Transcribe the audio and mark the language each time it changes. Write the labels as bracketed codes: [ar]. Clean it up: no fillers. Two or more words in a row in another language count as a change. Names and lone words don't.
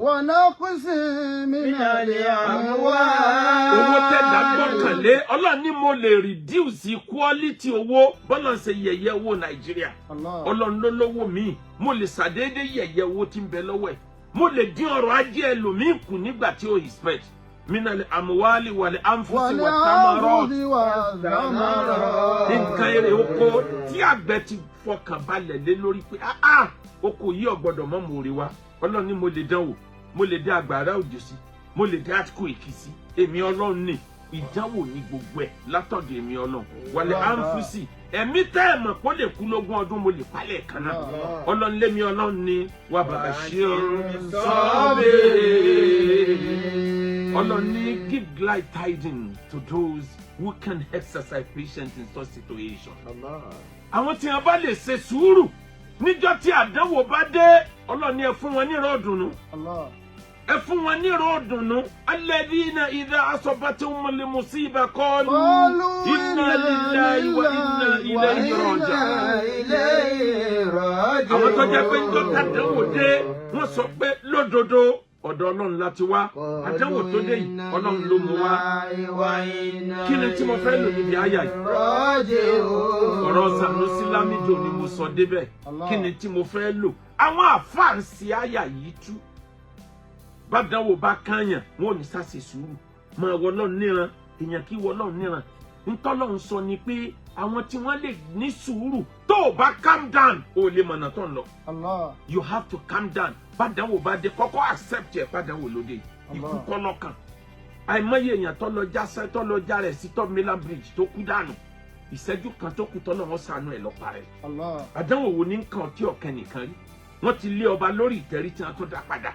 [ar] ونقص من الأموال. [yo] Owó tẹ̀dá gbọ́kànlé. Ọlọ́run ní mo lè [en] reduce quality [yo] owó bọ́lá ṣe yẹ̀yẹ́ owó Nàìjíríà. Ọlọ́run ló lówó mi. Mo lè ṣàdédé yẹ̀yẹ́ owó tí ń bẹ lọ́wọ́ ẹ̀. Mo lè dín ọrọ̀ ajé ẹlòmíì kù nígbà tí ó expect. [ar] من الأموال والأنفس والثمرات. [yo] Nǹkan èrè oko tí àgbẹ̀ ti fọkàn balẹ̀ lé lórí pé oko yìí ò gbọdọ̀ mọ́ mòrè wa. Ọlọ́run ní mo lè dánwò. Mo lè dé àgbàrá òjò sí. Mo lè dé earthquake sí. Èmi Ọlọ́run ní ìdánwò ní gbogbo ẹ̀ látọ̀dọ̀ èmi Ọlọ́run. [ar] والأنفس. [yo] Ẹ̀mí tẹ́ ẹ̀ mọ̀ kó lè kú lógún ọdún mo lè palẹ̀ kan náà. Ọlọ́run lémi Ọlọ́run ní [ar] وبشر الصابرين. [yo] Ọlọ́run ní [en] give glad tidings to those who can exercise patience in such situation. [yo] Àwọn tí wọ́n bá lè ṣe sùúrù níjọ́ tí àdánwò bá dé, Ọlọ́run ní ẹ fún wọn ní ìrọ̀dùnú. Ẹ fún wọn ní ìrọ̀dùnú. [ar] الذين إذا أصابتهم مصيبة قالوا إنا لله وإنا إليه راجعون. [yo] Àwọn tó jẹ́ pé níjọ́ tí àdánwò dé, wọ́n sọ pé lódodo ọ̀dọ̀ Ọlọ́run láti wá. Àdánwò tó dé yìí Ọlọ́run ló mú wá. Kí ni tí mo fẹ́ lò níbi àyà yìí? Ọ̀rọ̀ Sanusi Lamido ni mo sọ débẹ̀. Kí ni tí mo fẹ́ lò? Àwọn àfáàǹsì àyà yìí tú. Bádánwò bá kányàn wọn ò ní sáṣe sùúrù. Máa wọ Ọlọ́run níran, èèyàn kí wọ Ọlọ́run níran. Ntọ́lọ́run sọ ni pé àwọn tí wọ́n lè ní sùúrù tó o bá [en] calm down [yo] o lè mọ̀nà tó ń lọ. [en] You have to calm down. [yo] Bádánwò bá dé kọ́kọ́ accept ẹ̀ bádánwò lóde. Ikú kọ́ lọ́kàn. Àìmọye èèyàn tó lọ já rẹ̀ sí top Milan Bridge tó kú dànù. Ìṣẹ́jú kan tó kú tọ́lọ́ wọn ṣàánú ẹ̀ lọ́pa rẹ̀. Àdánwò wo ní nǹkan tí ọ̀kẹ́ nìkan rí? Wọ́n ti lé ọba lórí ìtẹ́rí tí wọ́n tó dá padà.